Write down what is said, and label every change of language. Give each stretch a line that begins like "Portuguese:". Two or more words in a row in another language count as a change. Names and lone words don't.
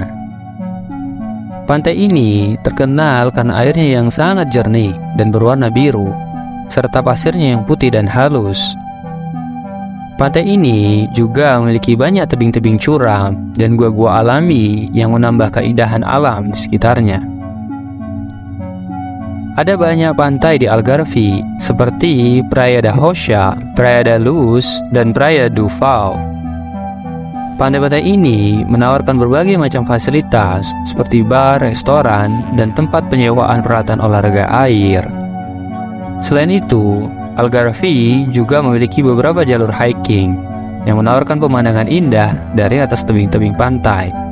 Indonesian: Pantai ini terkenal karena airnya yang sangat jernih dan berwarna biru, serta pasirnya yang putih dan halus. Pantai ini juga memiliki banyak tebing-tebing curam dan gua-gua alami yang menambah keindahan alam di sekitarnya. Ada banyak pantai di Algarve seperti Praia da Rocha, Praia da Luz, dan Praia do Val. Pantai-pantai ini menawarkan berbagai macam fasilitas seperti bar, restoran, dan tempat penyewaan peralatan olahraga air. Selain itu, Algarve juga memiliki beberapa jalur hiking yang menawarkan pemandangan indah dari atas tebing-tebing pantai.